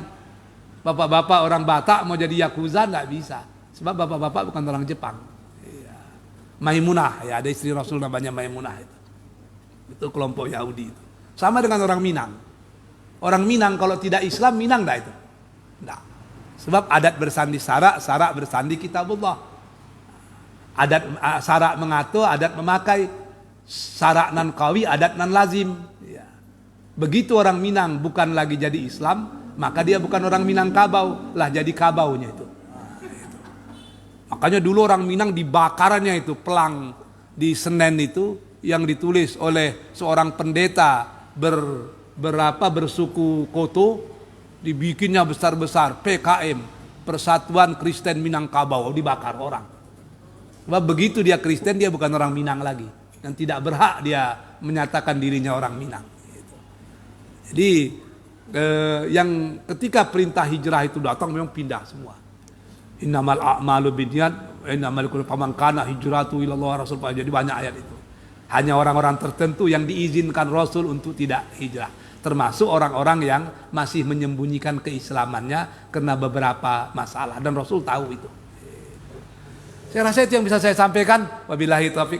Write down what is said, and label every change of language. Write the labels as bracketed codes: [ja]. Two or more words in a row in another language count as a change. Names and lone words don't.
[id] Bapak-bapak orang Batak mau jadi Yakuza enggak bisa. Sebab bapak-bapak bukan orang Jepang. Iya. Maimunah, ya ada istri Rasul namanya Maimunah itu. Itu kelompok Yahudi itu. Sama dengan orang Minang. Orang Minang kalau tidak Islam Minang enggak itu? Enggak. Sebab adat bersandi sarak, sarak bersandi kitabullah. Adat sarak mengatur, adat memakai. [min] Sarak nan kawi, adat nan lazim. [id] Ya. Begitu orang Minang bukan lagi jadi Islam, maka dia bukan orang Minangkabau, lah jadi kabaunya itu. Makanya dulu orang Minang dibakarannya itu pelang di Senen itu yang ditulis oleh seorang pendeta bersuku Koto, dibikinnya besar-besar PKM, Persatuan Kristen Minangkabau, dibakar orang. Sebab begitu dia Kristen dia bukan orang Minang lagi dan tidak berhak dia menyatakan dirinya orang Minang. Jadi yang ketika perintah hijrah itu datang memang pindah semua. [ar] إنما الأعمال بالنيات وإنما لكل فمن كان هجرة إلى الله رسول. [id] Jadi banyak ayat itu. Hanya orang-orang tertentu yang diizinkan Rasul untuk tidak hijrah. Termasuk orang-orang yang masih menyembunyikan keislamannya karena beberapa masalah. Dan Rasul tahu itu. Saya rasa itu yang bisa saya sampaikan.